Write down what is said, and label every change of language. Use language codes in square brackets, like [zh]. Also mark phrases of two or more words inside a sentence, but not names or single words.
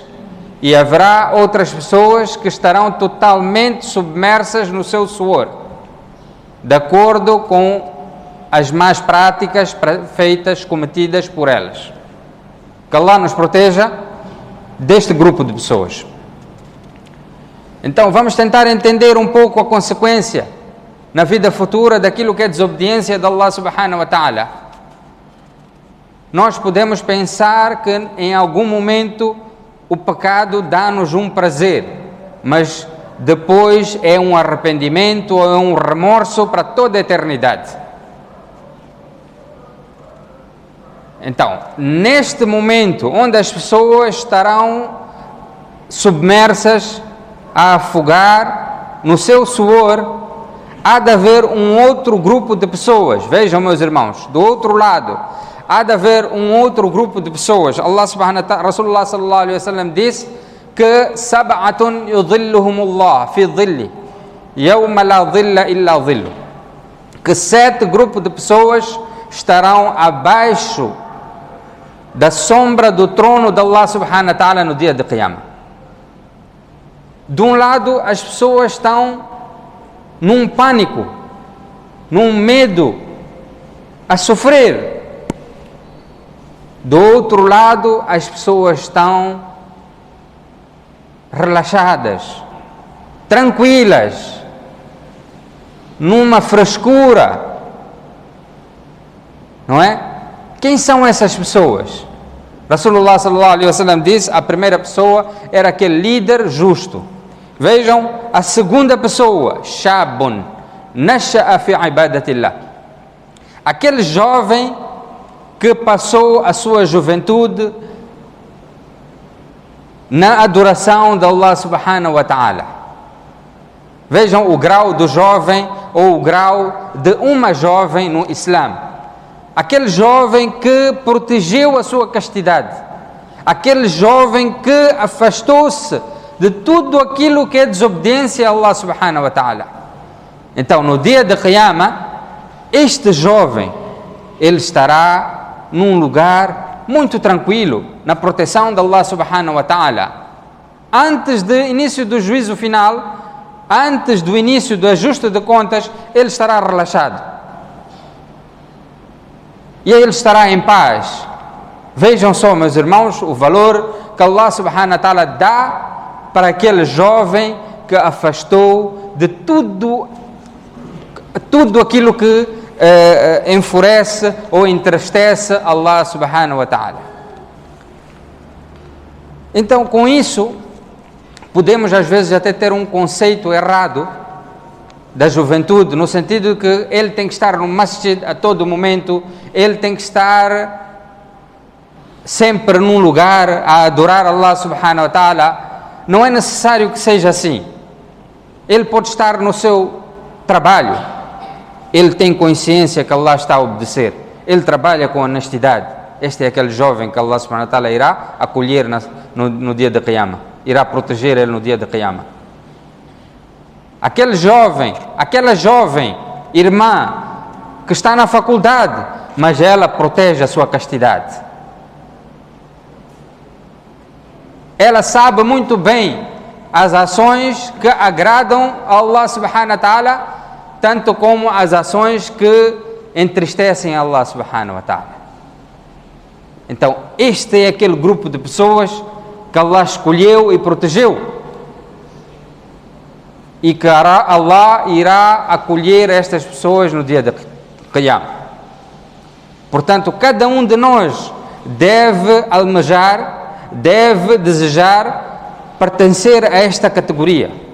[pt] E haverá outras pessoas que estarão totalmente submersas no seu suor, de acordo com as más práticas feitas, cometidas por elas. Que Allah nos proteja deste grupo de pessoas. Então vamos tentar entender um pouco a consequência na vida futura daquilo que é desobediência de [ar] الله سبحانه وتعالى. [pt] Nós podemos pensar que em algum momento o pecado dá-nos um prazer, mas depois é um arrependimento ou é um remorso para toda a eternidade. Então, neste momento onde as pessoas estarão submersas a afogar no seu suor, há de haver um outro grupo de pessoas. Vejam, meus irmãos, do outro lado há de haver um outro grupo de pessoas. [ar] الله سبحانه وتعالى رسول الله صلى الله عليه وسلم [pt] disse que [ar] سبعة يظلهم الله في ظله يوم لا ظل إلا ظله, [pt] que 7 grupos de pessoas estarão abaixo da sombra do trono de [ar] الله سبحانه وتعالى [pt] no dia de Qiyamah. De um lado, as pessoas estão num pânico, num medo, a sofrer. Do outro lado, as pessoas estão relaxadas, tranquilas, numa frescura, não é? Quem são essas pessoas? [ar] رسول الله صلى الله عليه وسلم [pt] diz: a primeira pessoa era aquele líder justo. Vejam, a segunda pessoa, [ar] شاب نشأ في عبادة الله, [pt] aquele jovem que passou a sua juventude na adoração de [ar] الله سبحانه وتعالى. [pt] Vejam o grau do jovem ou o grau de uma jovem no Islã. Aquele jovem que protegeu a sua castidade, aquele jovem que afastou-se de tudo aquilo que é desobediência a [ar] الله سبحانه وتعالى. [pt] Então, no dia de Qiyamah, este jovem, ele estará num lugar muito tranquilo, na proteção de [ar] الله سبحانه وتعالى. [pt] Antes do início do juízo final, antes do início do ajuste de contas, ele estará relaxado. E ele estará em paz. Vejam só, meus irmãos, o valor que [ar] الله سبحانه وتعالى [pt] dá para aquele jovem que afastou de tudo aquilo que enfurece ou entristece [ar] الله سبحانه وتعالى. [pt] Então, com isso, podemos às vezes até ter um conceito errado da juventude, no sentido de que ele tem que estar no masjid a todo momento, ele tem que estar sempre num lugar a adorar [ar] الله سبحانه وتعالى. [pt] Não é necessário que seja assim. Ele pode estar no seu trabalho, ele tem consciência que Allah está a obedecer, ele trabalha com honestidade. Este é aquele jovem que [ar] الله سبحانه وتعالى [pt] irá acolher no dia de Qiyamah, irá proteger ele no dia de Qiyamah. Aquele jovem, aquela jovem irmã que está na faculdade, mas ela protege a sua castidade. Ela sabe muito bem as ações que agradam a [ar] الله سبحانه وتعالى, [pt] tanto como as ações que entristecem a [ar] الله سبحانه وتعالى. [pt] Então, este é aquele grupo de pessoas que Allah escolheu e protegeu, e que Allah irá acolher estas pessoas no dia de Qiyamah. Portanto, cada um de nós deve almejar, deve desejar pertencer a esta categoria.